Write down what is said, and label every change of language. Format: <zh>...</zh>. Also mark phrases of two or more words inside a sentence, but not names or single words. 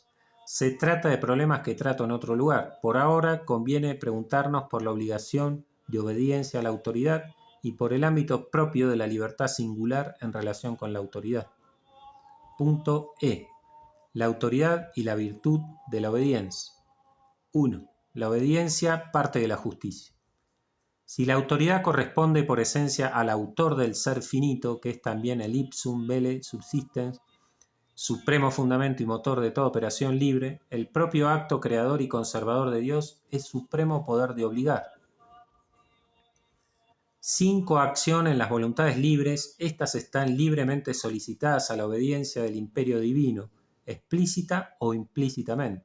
<es>Se trata de problemas que trato en otro lugar. Por ahora conviene preguntarnos por la obligación de obediencia a la autoridad y por el ámbito propio de la libertad singular en relación con la autoridad. Punto E. La autoridad y la virtud de la obediencia. 1. La obediencia parte de la justicia. Si la autoridad corresponde por esencia al autor del ser finito, que es también el</es> <la>ipsum velle subsistens,</la> <es>supremo fundamento y motor de toda operación libre, el propio acto creador y conservador de Dios es supremo poder de obligar. Sin coacción en las voluntades libres, éstas están libremente solicitadas a la obediencia del imperio divino, explícita o implícitamente.</es>